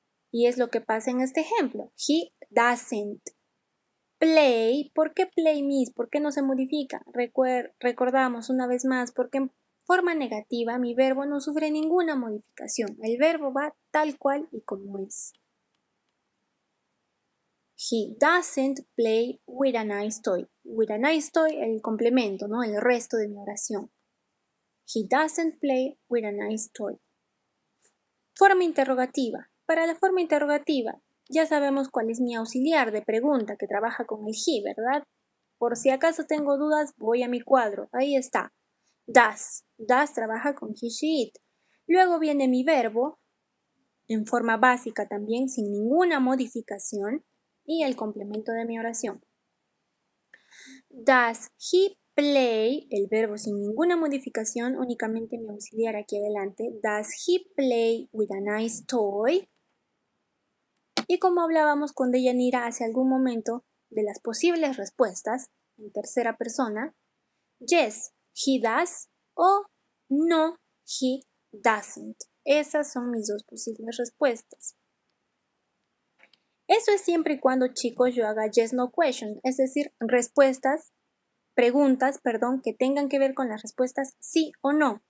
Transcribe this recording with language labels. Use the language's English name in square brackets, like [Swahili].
[Spanish] Y es lo que pasa en este ejemplo. [English] He doesn't play. [Spanish] ¿Por qué play, miss? ¿Por qué no se modifica? Recordamos una vez más, porque en forma negativa mi verbo no sufre ninguna modificación. El verbo va tal cual y como es. [English] He doesn't play with a nice toy. With a nice toy, [Spanish] el complemento, ¿no? El resto de mi oración. [English] He doesn't play with a nice toy. [Spanish] Forma interrogativa. Para la forma interrogativa, ya sabemos cuál es mi auxiliar de pregunta que trabaja con el he, ¿verdad? Por si acaso tengo dudas, voy a mi cuadro. Ahí está. Does. Does trabaja con he, she, it. Luego viene mi verbo, en forma básica también, sin ninguna modificación, y el complemento de mi oración. [English] Does he play, [Spanish] el verbo sin ninguna modificación, únicamente mi auxiliar aquí adelante. [English] Does he play with a nice toy? [Spanish] Y como hablábamos con Deyanira hace algún momento de las posibles respuestas en tercera persona, [English] yes, he does [Spanish] o [English] no, he doesn't. [Spanish] Esas son mis dos posibles respuestas. Eso es siempre y cuando, chicos, yo haga [English] yes, no question, [Spanish] es decir, preguntas, que tengan que ver con las respuestas sí o no.